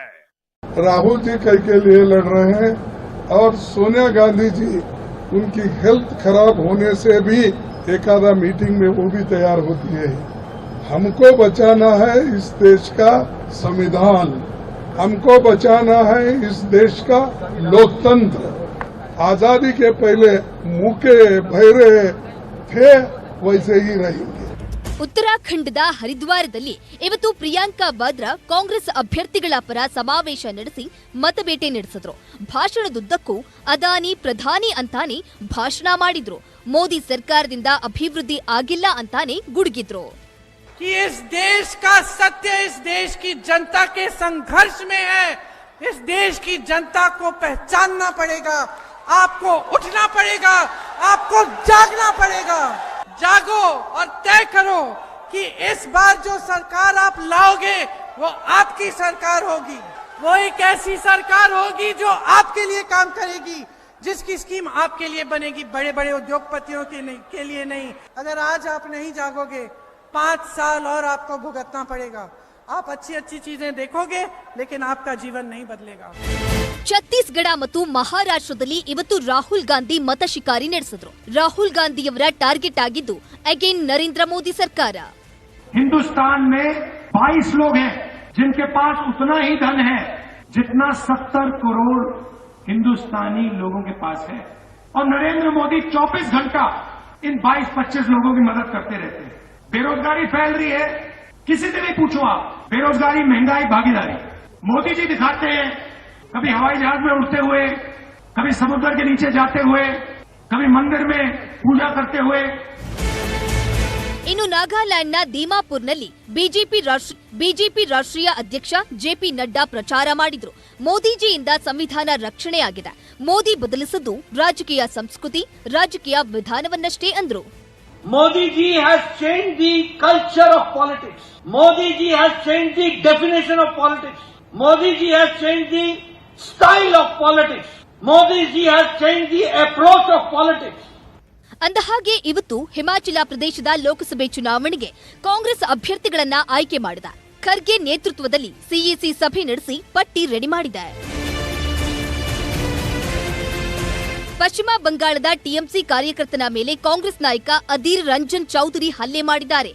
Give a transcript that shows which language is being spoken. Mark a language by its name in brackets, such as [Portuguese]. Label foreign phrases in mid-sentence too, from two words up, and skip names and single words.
[Hindi] राहुल जी कई के लिए लड़ रहे हैं और सोनिया गांधी जी उनकी हेल्थ खराब होने से भी एक आधा मीटिंग में वो भी तैयार होती है. हमको बचाना है इस देश का संविधान, हमको बचाना है इस देश का लोकतंत्र. आजादी के पहले मुके भैरे थे वैसे ही रहेंगे. [Kannada] ಉತ್ತರಾಖಂಡದ ಹರಿದ್ವಾರದಲ್ಲಿ ಇವತ್ತು ಪ್ರಿಯಾಂಕಾ ವಾದ್ರಾ ಕಾಂಗ್ರೆಸ್ ಅಭ್ಯರ್ಥಿಗಳ ಪರ ಸಮಾವೇಶ ನಡೆಸಿ ಮತಬೇಟೆ ನಡೆಸಿದ್ರು. ಭಾಷಣದುದ್ದಕ್ಕೂ ಅದಾನಿ ಪ್ರಧಾನಿ ಅಂತಾನೆ ಭಾಷಣ ಮಾಡಿದ್ರು. ಮೋದಿ ಸರ್ಕಾರದಿಂದ ಅಭಿವೃದ್ಧಿ ಆಗಿಲ್ಲ ಅಂತಾನೆ ಗುಡುಗಿದ್ರು. [Hindi] इस देश का सत्य इस देश की जनता के संघर्ष में है. इस देश की जनता को पहचानना पड़ेगा, आपको उठना पड़ेगा, आपको जागना पड़ेगा. जागो और तय करो कि इस बार जो सरकार आप लाओगे वो आपकी सरकार होगी. वो एक ऐसी सरकार होगी जो आपके लिए काम करेगी, जिसकी स्कीम आपके लिए बनेगी, बड़े बड़े उद्योगपतियों के लिए नहीं. अगर आज आप नहीं जागोगे 5 साल और आपको भुगतना पड़ेगा. आप अच्छी अच्छी चीजें देखोगे लेकिन आपका जीवन नहीं बदलेगा. [Kannada] ಛತ್ತೀಸ್ಗಢ ಮತ್ತು ಮಹಾರಾಷ್ಟ್ರದಲ್ಲಿ ಇವತ್ತು ರಾಹುಲ್ ಗಾಂಧಿ ಮತ ಶಿಕಾರಿ ನಡೆಸಿದ್ರು. ರಾಹುಲ್ ಗಾಂಧಿಯವರ ಟಾರ್ಗೆಟ್ ಆಗಿದ್ದು ಅಗೇನ್ ನರೇಂದ್ರ ಮೋದಿ ಸರ್ಕಾರ. [Hindi] हिंदुस्तान में 22 लोग हैं जिनके पास उतना ही धन है जितना 70 करोड़ हिंदुस्तानी लोगों के पास है. और नरेंद्र मोदी 24 घंटा इन 22-25 लोगों की मदद करते रहते हैं. बेरोजगारी फैल रही है, किसी से भी पूछो आप, बेरोजगारी, महंगाई, भागीदारी. मोदी जी दिखाते हैं कभी हवाई जहाज में उड़ते हुए, कभी समुद्र के नीचे जाते हुए, कभी मंदिर में पूजा करते हुए. [Kannada] ಇನ್ನು ನಾಗಾಲ್ಯಾಂಡ್ನ ದೀಮಾಪುರ್ನಲ್ಲಿ ಬಿಜೆಪಿ ರಾಷ್ಟ್ರೀಯ ಅಧ್ಯಕ್ಷ ಜೆಪಿ ನಡ್ಡಾ ಪ್ರಚಾರ ಮಾಡಿದ್ರು. ಮೋದಿಜಿಯಿಂದ ಸಂವಿಧಾನ ರಕ್ಷಣೆಯಾಗಿದೆ, ಮೋದಿ ಬದಲಿಸಿದ್ದು ರಾಜಕೀಯ ಸಂಸ್ಕೃತಿ, ರಾಜಕೀಯ ವಿಧಾನವನ್ನಷ್ಟೇ ಅಂದ್ರು. [English] Modi ji has changed the culture of politics. Modi ji has changed the definition of politics. Modi ji has changed the style of politics. Modi ji has changed the approach of politics. [Kannada] ಅಂದಹಾಗೆ ಇವತ್ತು ಹಿಮಾಚಲ ಪ್ರದೇಶದ ಲೋಕಸಭೆ ಚುನಾವಣೆಗೆ ಕಾಂಗ್ರೆಸ್ ಅಭ್ಯರ್ಥಿಗಳನ್ನ ಆಯ್ಕೆ ಮಾಡಿದ. ಖರ್ಗೆ ನೇತೃತ್ವದಲ್ಲಿ ಸಿಇಸಿ ಸಭೆ ನಡೆಸಿ ಪಟ್ಟಿ ರೆಡಿ ಮಾಡಿದೆ. ಪಶ್ಚಿಮ ಬಂಗಾಳದ ಟಿಎಂಸಿ ಕಾರ್ಯಕರ್ತನ ಮೇಲೆ ಕಾಂಗ್ರೆಸ್ ನಾಯಕ ಅಧೀರ್ ರಂಜನ್ ಚೌಧರಿ ಹಲ್ಲೆ ಮಾಡಿದ್ದಾರೆ.